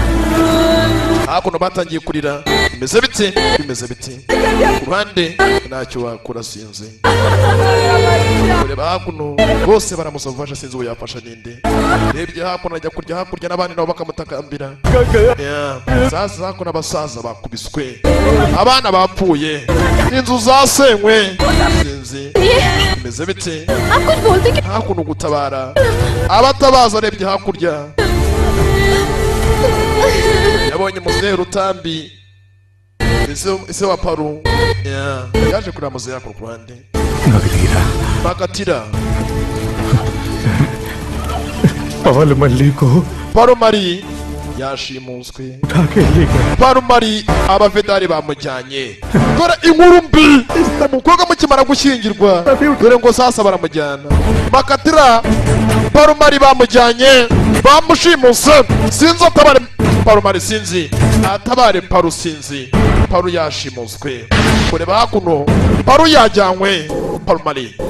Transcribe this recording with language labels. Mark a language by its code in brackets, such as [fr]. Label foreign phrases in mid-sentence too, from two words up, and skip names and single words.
[rw] hakuno batangiye kurira bimeze biti ku ruhande ntacyo wakora sinzi kureba hakuno bose baramusavasha sinzi uwo yafasha ninde rebye hakuno ajya kurya hakurya n'abandi nabo bakamutakambira sasa hakuno abasaza bakubiswe abana bapfuye inzu zasenywe sinzi bimeze biti [hi] आप कुछ बोलते क्यों [rw] hakuno gutabara abatabaza arebye hakurya yabonye muzehe rutambi ese wa paru yaje kureba muzehe hakuno ku ruhande bakatira [hi] पवल मल्ली को [rw] paru mari yashimuswe [hi] उठा के ले गया [rw] paru mari abavedari bamujyanye dore inkuru mbi umukobwa mukimara gushyingirwa dore ngo sasa baramujyana bakatira paru mari bamujyanye bamushimuse sinzi atabare paru mari sinzi atabare paru sinzi paru yashimuswe kureba hakuno paru yajyanywe paru mari